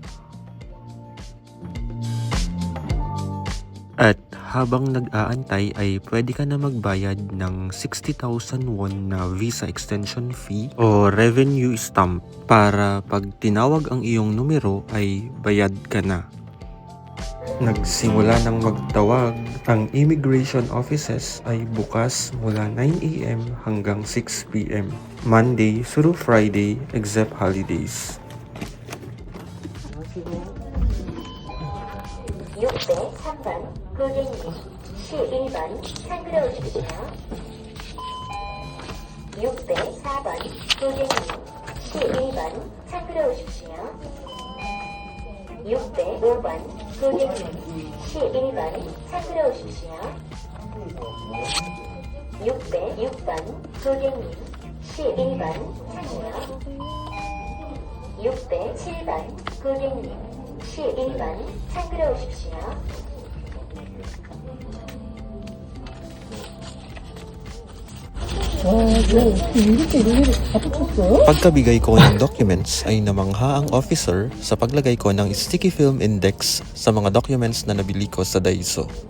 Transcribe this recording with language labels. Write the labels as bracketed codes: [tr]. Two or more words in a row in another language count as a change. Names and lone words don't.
[tl] At habang nag-aantay ay pwede ka na magbayad ng 60,000 won na [en] visa extension fee [tl] o [en] revenue stamp [tl] para pag tinawag ang iyong numero ay bayad ka na. Nagsimula ng magtawag. Ang [en] immigration offices [tl] ay bukas mula 9 AM hanggang 6 PM, [en] Monday through Friday except holidays. [ko] 603번 고객님 11번 창구로 오십시오. 604번 고객님 11번 창구로 오십시오. 605번 고객님 11번 창구로 오십시오. 606번 고객님 11번 창구요. 607번 고객님 11번 창구로 오십시오. [tl] Pagkabigay ko ng documents ay namangha ang officer sa paglagay ko ng [en] sticky film index [tl] sa mga documents na nabili ko sa Daiso.